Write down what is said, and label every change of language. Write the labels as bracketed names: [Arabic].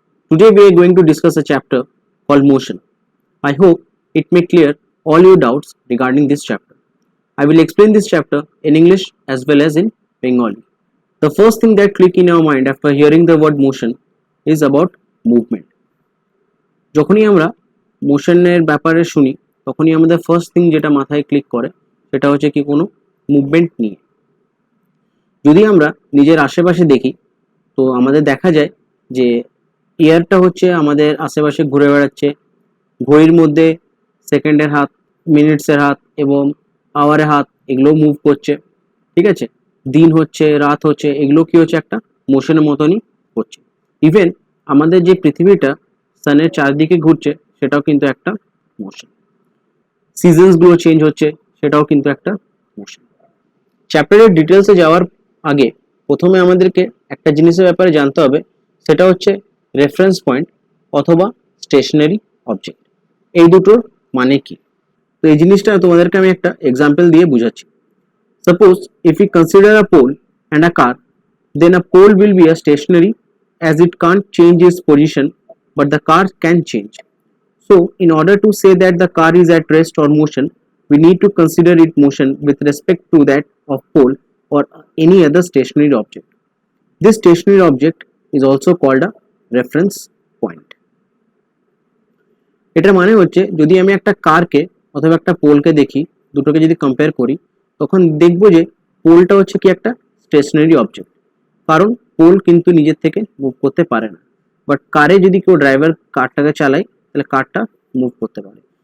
[English] Today we are going to discuss a chapter called motion. I hope it may clear all your doubts regarding this chapter. I will explain this chapter in English as well as in Bengali. The first thing that click in our mind after hearing the word motion is about movement. [Bangla] যখনই আমরা মোশনের ব্যাপারে শুনি তখনই আমাদের first thing যেটা মাথায় click করে সেটা হচ্ছে কি কোনো মুভমেন্ট নিয়ে। যদি আমরা নিজের আশেপাশে দেখি তো আমাদের দেখা যায় যে এয়ারটা হচ্ছে আমাদের আশেপাশে ঘুরে বেড়াচ্ছে, ঘড়ির মধ্যে সেকেন্ডের হাত, মিনিটসের হাত এবং আওয়ারের হাত এগুলো মুভ করছে, ঠিক আছে। দিন হচ্ছে, রাত হচ্ছে, এগুলো কি হচ্ছে একটা মোশনের মতনই হচ্ছে। ইভেন আমাদের যে পৃথিবীটা সানের চারদিকে ঘুরছে সেটাও কিন্তু একটা মোশন। সিজনসগুলো চেঞ্জ হচ্ছে সেটাও কিন্তু একটা মোশন। চ্যাপ্টারের ডিটেলসে যাওয়ার আগে প্রথমে আমাদেরকে একটা জিনিসের ব্যাপারে জানতে হবে, সেটা হচ্ছে রেফারেন্স পয়েন্ট অথবা স্টেশনারি অবজেক্ট। এই দুটোর মানে কি? তো এই জিনিসটা তোমাদেরকে আমি একটা এক্সাম্পল দিয়ে বুঝাচ্ছি। [English] Suppose if you consider a pole and a car, then a pole will be a stationary as it can't change its position, but the car can change. So in order to say that the car is at rest or motion, we need to consider its motion with respect to that of pole or any other stationary object. This stationary object is also called a reference point. [Bangla] এটার মানে হচ্ছে যদি আমি একটা কারকে অথবা একটা পোলকে দেখি, দুটোকে যদি কম্পেয়ার করি, তখন দেখবো যে পোলটা হচ্ছে কি একটা স্টেশনারি অবজেক্ট, কারণ পোল কিন্তু নিজের থেকে মুভ করতে পারে না। বাট কারে যদি কেউ ড্রাইভার কারটাকে চালায় তাহলে কারটা মুভ করতে পারে।